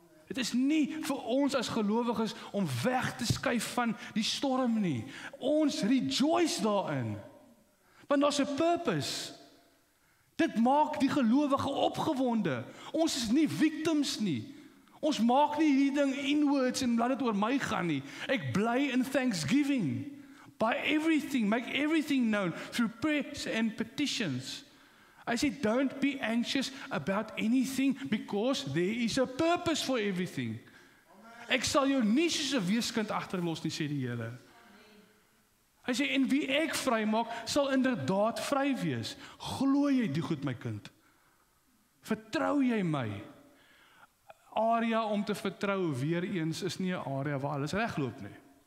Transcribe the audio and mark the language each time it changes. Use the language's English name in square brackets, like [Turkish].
[Afrikaans] Dit is nie vir ons as gelowiges om weg te skuif van die storm nie. Ons rejoice daarin, want daar's 'n purpose. Dit maak die gelowige opgewonde. Ons is nie victims nie. Ons maak nie hierdie ding inwards en laat dit oor my gaan nie. Ek bly in thanksgiving. [English] By everything, make everything known through prayers and petitions. I say, don't be anxious about anything, because there is a purpose for everything. [Afrikaans] Ek sal jou nie soos 'n weeskind agterlos nie, sê die Here. Hy sê, en wie ek vry maak, sal inderdaad vry wees. Glo jy die goed, my kind? Vertrou jy my? Area om te vertrou weer eens is nie 'n area waar alles regloop nie.